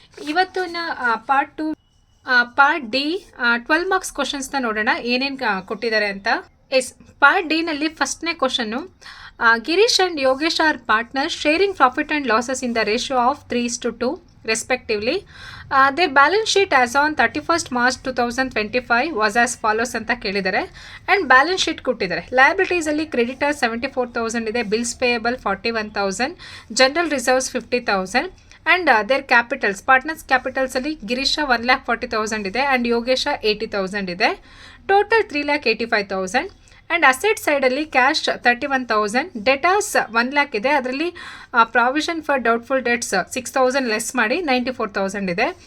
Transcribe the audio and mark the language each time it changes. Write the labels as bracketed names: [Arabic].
[Kannada] ಇವತ್ತಿನ part 2 part D 12 marks ಕ್ವಶನ್ಸ್ನ ನೋಡೋಣ ಏನೇನು ಕೊಟ್ಟಿದ್ದಾರೆ ಅಂತ. ಪಾರ್ಟ್ ಡಿನಲ್ಲಿ ಫಸ್ಟ್ನೇ question, [English] Girish and Yogesh are partner sharing profit and losses in the ratio of 3:2 respectively. Their balance sheet as on 31st March 2025 was as follows [Kannada] ಅಂತ ಕೇಳಿದ್ದಾರೆ. And balance sheet ಕೊಟ್ಟಿದ್ದಾರೆ. ಲಯಬಿಲಿಟೀಸಲ್ಲಿ creditor 74,000 ಇದೆ, bills payable 41,000, general reserves 50,000 and there capitals partners ಕ್ಯಾಪಿಟಲ್ಸಲ್ಲಿ ಗಿರೀಶ 1,40,000 ಇದೆ and Yogesha 80,000 ಇದೆ. Total 3,85,000. And asset ಸೈಡಲ್ಲಿ cash 31,000, ಡೆಟಾಸ್ 1 lakh ಇದೆ, ಅದರಲ್ಲಿ provision for doubtful debts 6,000 less ಮಾಡಿ 94,000 ಇದೆ.